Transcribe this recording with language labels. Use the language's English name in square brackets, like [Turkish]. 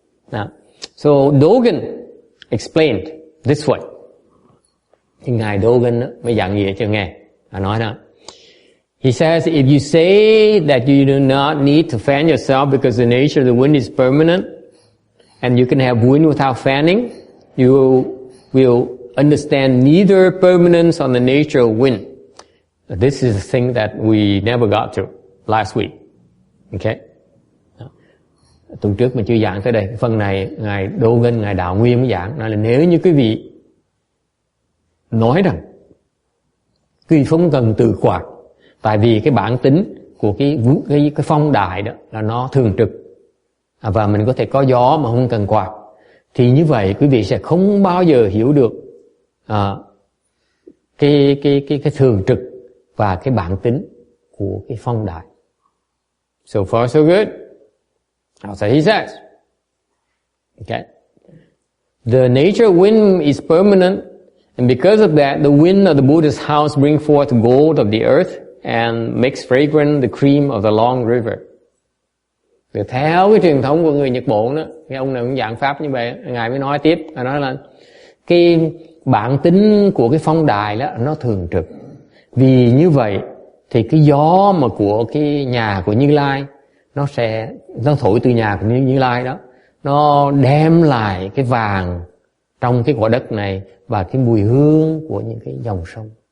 [English] Now, so Dogen explained this way. [Vietnamese] Thì ngài Dogen đó, mới giảng nghĩa cho nghe. Nói đó. [English] He says, if you say that you do not need to fan yourself because the nature of the wind is permanent, and you can have wind without fanning, you will understand neither permanence or the nature of wind. This is the thing that we never got to last week. Okay? [Vietnamese] Tuần trước mình chưa giảng tới đây. Phần này, ngài Dogen, ngài Đạo Nguyên mới giảng. Nói là nếu như quý vị nói rằng quý vị không cần từ quạt, tại vì cái bản tính của cái phong đại đó là nó thường trực, và mình có thể có gió mà không cần quạt, thì như vậy quý vị sẽ không bao giờ hiểu được cái thường trực và cái bản tính của cái phong đại. [English] So far so good. So he says, okay, the nature of wind is permanent, and because of that, the wind of the Buddha's house brings forth gold of the earth and makes fragrant the cream of the long river. [Vietnamese] Thì theo cái truyền thống của người Nhật Bản đó, cái ông này cũng giảng pháp như vậy, ngài mới nói tiếp, ngài nói là cái bản tính của cái phong đài đó nó thường trực. Vì như vậy thì cái gió mà của cái nhà của Như Lai nó thổi từ nhà của Như Lai đó, nó đem lại cái vàng trong cái quả đất này và cái mùi hương của những cái dòng sông.